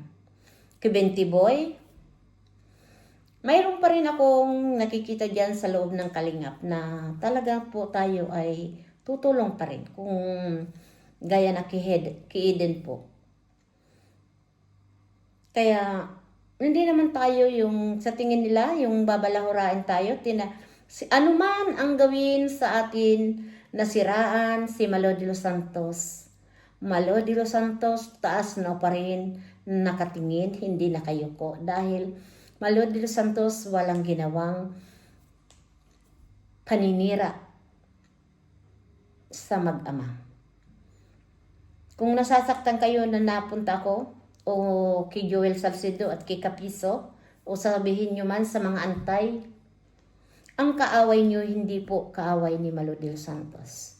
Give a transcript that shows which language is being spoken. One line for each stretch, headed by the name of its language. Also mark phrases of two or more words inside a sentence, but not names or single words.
Filipino: Kay Benti Boy, mayroon pa rin akong nakikita dyan sa loob ng Kalingap na talaga po tayo ay tutulong pa rin kung gaya na kay Eden po. Kaya hindi naman tayo yung sa tingin nila yung babalahurain tayo, ano man ang gawin sa atin, nasiraan si Malo de los Santos. Malo de los Santos, taas na pa rin, nakatingin, hindi nakayuko. Dahil Malo de los Santos walang ginawang paninira sa mag-ama. Kung nasasaktan kayo na napunta ko, o kay Joel Salcedo at kay Capiso, o sabihin nyo man sa mga antay, ang kaaway nyo hindi po kaaway ni Malo de los Santos.